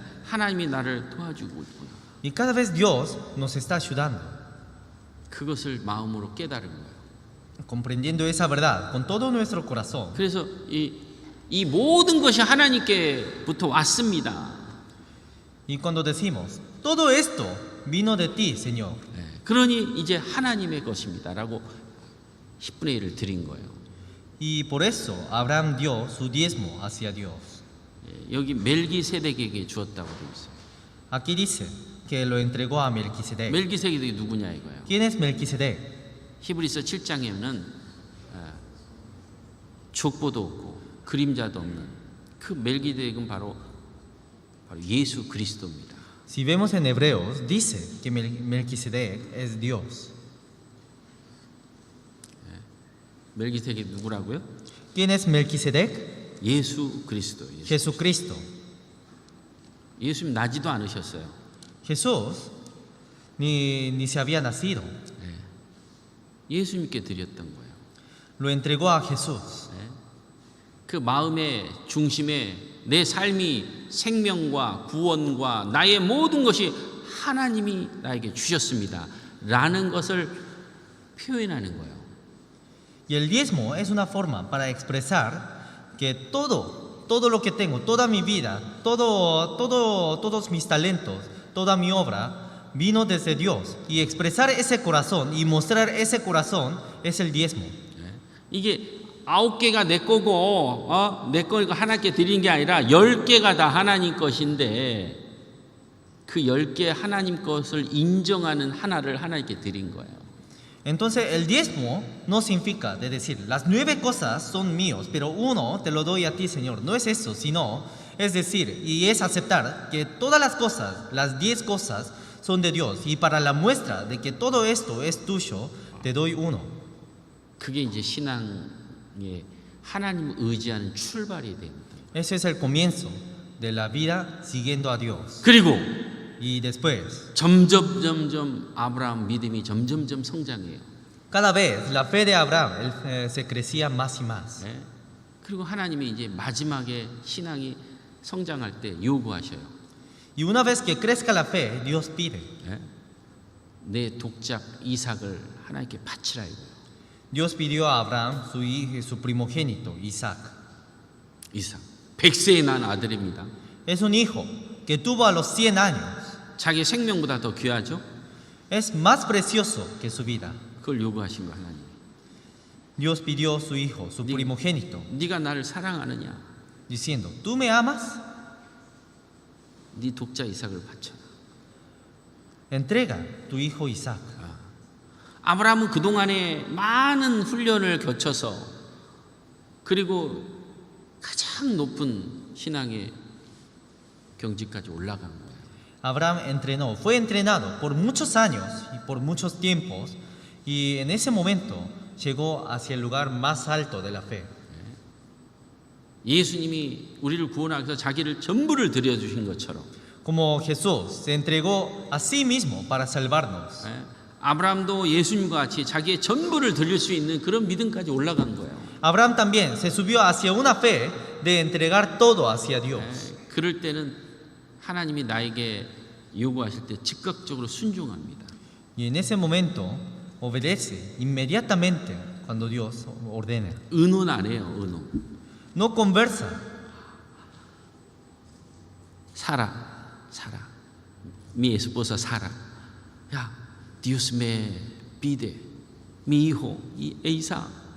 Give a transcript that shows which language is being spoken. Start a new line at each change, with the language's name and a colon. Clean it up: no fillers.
Korean: 하나님이 나를 도와주고 있구나.
Spanish: Y cada vez Dios nos está ayudando.
Korean: 그것을 마음으로 깨달은 거예요.
Spanish: Comprendiendo esa verdad con todo nuestro corazón.
Korean: 그래서 이 모든 것이 하나님께부터 왔습니다.
Spanish: Y cuando decimos, todo esto vino de ti, Señor.
Korean: 그러니 이제 하나님의 것입니다라고 10분의 1을 드린 거예요.
Spanish: Y por eso Abraham dio su diezmo hacia Dios.
Korean: 여기 멜기세덱에게 주었다고 되어 있어요.
Spanish: Aquí dice que lo entregó a Melquisedec.
Korean: 멜기세덱이 누구냐 이거예요.
Spanish: ¿Quién es Melquisedec?
Korean: 히브리서 7장에는 족보도 없고 그림자도 없는 그 멜기세덱은 바로 예수 그리스도입니다.
Spanish: Si vemos en Hebreos, dice que Melquisedec es Dios.
Korean: 멜기세덱이 누구라고요?
Spanish: ¿Quién es Melquisedec?
Korean: 예수 그리스도.
Spanish: Jesucristo.
Korean: 예수님 나지도 않으셨어요.
Spanish: Jesús ni se había nacido.
Korean: 예수님께 드렸던 거예요.
Spanish: Lo entregó a Jesús.
Korean: 그 마음의 중심에 내 삶이 생명과 구원과 나의 모든 것이 하나님이 나에게 주셨습니다 라는 것을 표현하는 거예요.
Spanish: Y el diezmo es una forma para expresar que todo lo que tengo, toda mi vida, todos mis talentos, toda mi obra vino desde Dios. Y expresar ese corazón y mostrar ese corazón es el diezmo.
Korean: 이게 9개가 내 거고 내 거니까 하나님께 드리는 게 아니라 10개가 다 하나님 것인데 그 10개 하나님 것을 인정하는 하나를 하나님께 드린 거예요.
Spanish: Entonces el diezmo no significa de decir, las 9 cosas son míos, pero uno te lo doy a ti, Señor. No es eso, sino es decir, y es aceptar que todas las cosas, las 10 cosas, son de Dios. Y para la muestra de que todo esto es tuyo, te doy uno.
Korean: 그게 이제 신앙의 하나님 의지하는 출발이 됩니다.
Spanish: Ese es el comienzo de la vida siguiendo a Dios.
Korean: 그리고
Spanish: Y después,
Korean: 점점 아브라함 믿음이 점점 성장해요.
Spanish: cada vez la fe de Abraham se crecía más y más.
Korean: 네? 그리고 하나님이 이제 마지막에 신앙이 성장할 때 요구하셔요.
Spanish: Y una vez que crezca la fe, Dios pide.
Korean: 네? 내 독작 이삭을 하나님께 바치라 이거예요.
Spanish: Dios pidió a Abraham su hijo, su primogénito, Isaac.
Korean: 이삭 100세에 난 아들입니다.
Spanish: Es un hijo que tuvo a los 100 años.
Korean: 자기 생명보다 더 귀하죠?
Spanish: Es más precioso que su vida.
Korean: 그걸 요구하신 거 하나님.
Spanish: Dios pidió su hijo, su primogénito,
Korean: 네가 나를 사랑하느냐?
Spanish: diciendo, ¿tú me amas?
Korean: 네 독자 이삭을 바쳐라.
Spanish: Entrega tu hijo Isaac.
Korean: 아브라함은 그동안에 많은 훈련을 거쳐서 그리고 가장 높은 신앙의 경지까지 올라간 거예요.
Spanish: Abraham fue entrenado por muchos años y por muchos tiempos y en ese momento llegó hacia el lugar más alto de la fe.
Korean: 예수님이 우리를 구원하기 위해서 자기를 전부를 드려주신 것처럼
Spanish: Como Jesús se entregó a sí mismo para salvarnos.
Korean: 아브라함도 예수님과 같이 자기의 전부를 드릴 수 있는 그런 믿음까지 올라간 거예요.
Spanish: Abraham también se subió hacia una fe de entregar todo hacia Dios.
Korean: 그럴 때는 하나님이 나에게 요구하실 때 즉각적으로 순종합니다.
Spanish: Y en ese momento obedece inmediatamente cuando Dios ordena.
Korean: 의논 안 해요. 의논.
Spanish: No conversa. Sara. Mi esposa Sara. Ya, Dios me pide mi hijo y Isaac.